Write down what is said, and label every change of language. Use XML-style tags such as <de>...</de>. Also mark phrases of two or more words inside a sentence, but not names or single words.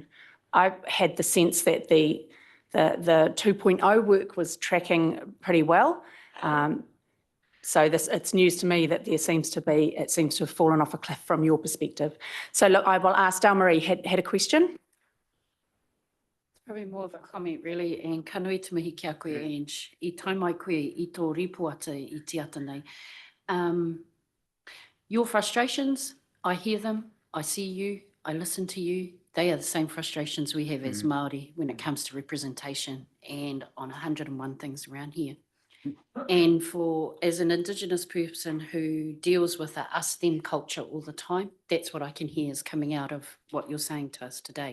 <en>I had the sense that the 2.0 work was tracking pretty well. So it's news to me that it seems to have fallen off a cliff from your perspective. So look, I will ask Dale-Marie had a question. Probably more of a comment really, and</en> <mi>ka nui te mihi kia koe,</mi> <en>Ange.</en> <mi>I tai mai koe I tō ripoata I te ata nei.</mi> <en>Your frustrations, I hear them, I see you, I listen to you. They are the same frustrations we have as Māori when it comes to representation and on 101 things around here. And as an Indigenous person who deals with a us-them culture all the time, that's what I can hear is coming out of what you're saying to us today.</en>